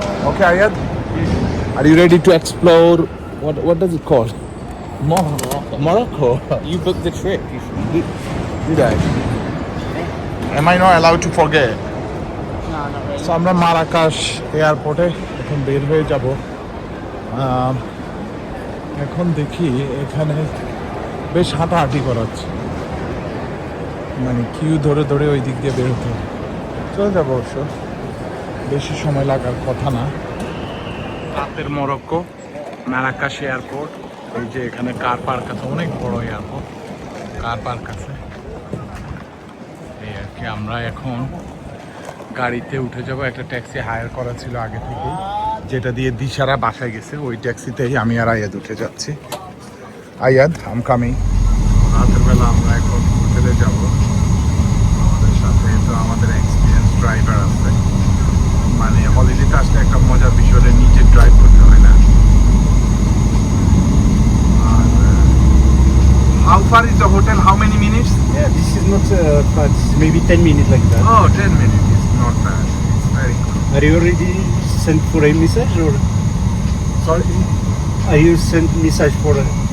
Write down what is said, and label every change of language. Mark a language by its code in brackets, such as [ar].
[en] Okay, Ayad, are you ready to explore? What does it call? Morocco. You booked the trip. You should. Did I? Am I not allowed to forget? No, not really. [bn] So আমরা মারাকাশ এয়ারপোর্টে এখন বের হয়ে যাব। এখন দেখি এখানে বেশ হাঁটাহাঁটি করাচ্ছে, মানে কিউ ধরে ধরে ওই দিক দিয়ে বেরোতে হবে। চলে যাবো, অবশ্য বেশি সময় লাগার কথা না। রাতের মরক্কো, মারাকাশ এয়ারপোর্ট। এই যে এখানে কার পার্ক আছে, অনেক বড় এয়ারপোর্ট, কার পার্ক আছে। এই আর কি, আমরা এখন গাড়িতে উঠে যাব। একটা ট্যাক্সি হায়ার করা ছিল আগে থেকেই, যেটা দিয়ে দিশারা বাসায় গেছে। ওই ট্যাক্সিতেই আমি আর আয়াদ উঠে যাচ্ছি। আয়াদ, [en] I'm coming. [bn] রাতের বেলা আমরা এখন হোটেলে যাব। আমাদের সাথে তো আমাদের এক্সপিরিয়েন্স ড্রাইভার আছে। মানে হলিডেতে আসলে একটা মজার বিষয়, নিজে ড্রাইভ করতে হয় না। [en] আর how far is the hotel? How many minutes? Yeah, this is not far. It's maybe 10 minutes like that. Oh, 10 minutes. It's not bad. It's very good. Are you already sent for a message or Sorry? are you sent message for a...